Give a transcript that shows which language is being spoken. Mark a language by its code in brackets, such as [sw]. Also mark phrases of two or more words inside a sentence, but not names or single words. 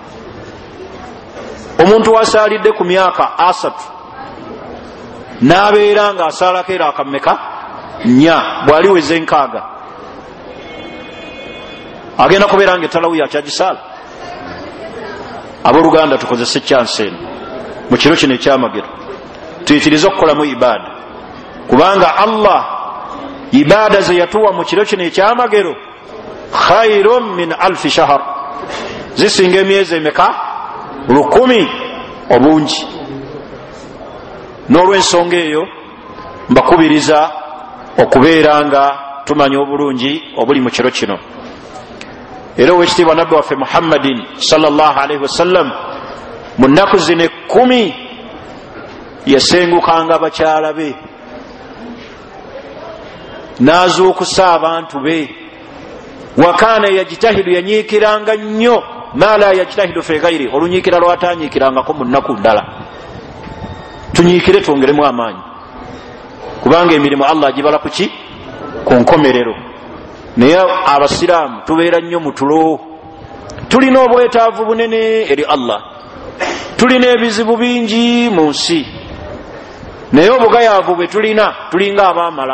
[lg] Omuntu wasaalidde ku myaka 3 n'abeera nga asaalako era akameka 4, bw'aliweze 6 agenda kubeera nga etalawuya akyagisaala. Abooluganda tukozese chance eno mu kiro kino ekyamagero, tuyitirize okukolamu ibaada, kubanga Allah ibaada ze yatuwa mu kiro kino ekyamagero [ar] خير من ألف شهر, [lg] zisinga emyezi emeka 1000 obungi. N'olw'ensonga eyo mbakubiriza okubeera nga tumanya obulungi obuli mu kiro kino. Era owekitiibwa nabbi waffe Muhammadin [ar] صلى الله عليه وسلم [lg] mu nnaku zino 10 yasengukanga bakyala be, n'azuukusa abantu be. [ar] وكان يجتهد, [lg] yanyiikiranga nnyo [ar] ما لا يجتهد في غيره, [lg] olunyiikira lwatanyiikirangako mu nnaku ndala. Tunyiikire twongeremu amaanyi, kubanga emirimu Allah agibala ku ki, ku nkomerero. Naye abasiraamu tubeera nnyo mu tulo, tulina obwetaavu bunene eri Allah, tulina ebizibu bingi mu nsi, naye obugayaavu bwe tulina tulinga abaamala.